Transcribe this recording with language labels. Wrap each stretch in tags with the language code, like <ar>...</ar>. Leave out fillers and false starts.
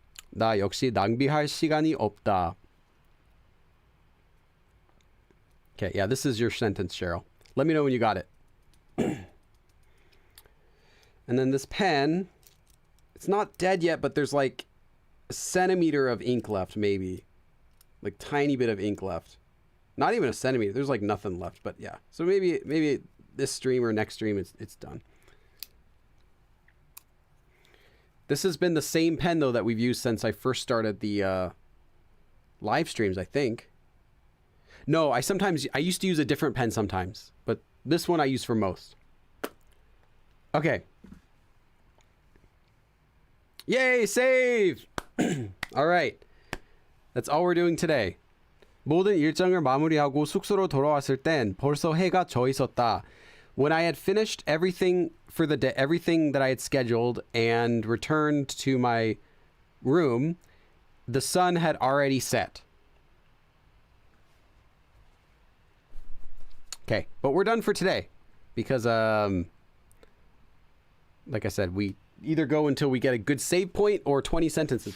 <ko>나 역시 낭비할 시간이 없다.</ko> <en>Okay, yeah, this is your sentence, Cheryl. Let me know when you got it. And then this pen, it's not dead yet, but there's like a centimeter of ink left, maybe. Like tiny bit of ink left. Not even a centimeter. There's like nothing left, but yeah. So maybe this stream or next stream it's done. This has been the same pen though that we've used since I first started the live streams, I think. No, I used to use a different pen sometimes, but this one I use for most. Okay. Yay, save! All right. That's all we're doing today.</en> <ko>모든 일정을 마무리하고 숙소로 돌아왔을 땐 벌써 해가 져 있었다.</ko> <en>When I had finished everything for the day, everything that I had scheduled and returned to my room, the sun had already set. Okay, but we're done for today because, like I said, we either go until we get a good save point or 20 sentences.</en>